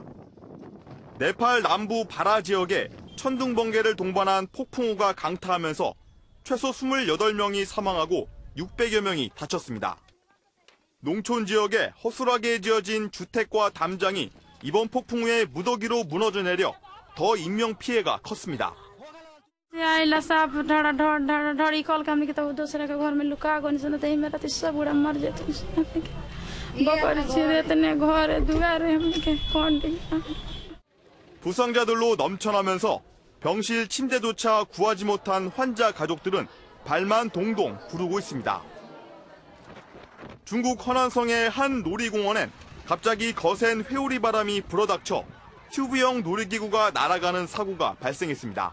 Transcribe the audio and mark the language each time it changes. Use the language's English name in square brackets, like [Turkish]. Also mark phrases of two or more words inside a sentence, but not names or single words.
[Korean] 네팔 남부 바라 지역에 천둥번개를 동반한 폭풍우가 강타하면서 최소 28명이 사망하고 600여 명이 다쳤습니다. 농촌 지역에 허술하게 지어진 주택과 담장이 이번 폭풍우에 무더기로 무너져 내려 더 인명피해가 컸습니다. [Bhojpuri] आइला साफ ढड़ी खोल के हमने के तो दूसरे के घर में लुका गो नहीं सुनते ही मेरा तो सब बुढ़ा मर जाते बकर छिरे तने घर दुआरे हमने के कौन [Korean] 부상자들로 넘쳐나면서 병실 침대조차 구하지 못한 환자 가족들은 발만 동동 구르고 있습니다. 중국 허난성의 한 놀이공원엔 갑자기 거센 회오리 바람이 불어닥쳐 튜브형 놀이기구가 날아가는 사고가 발생했습니다.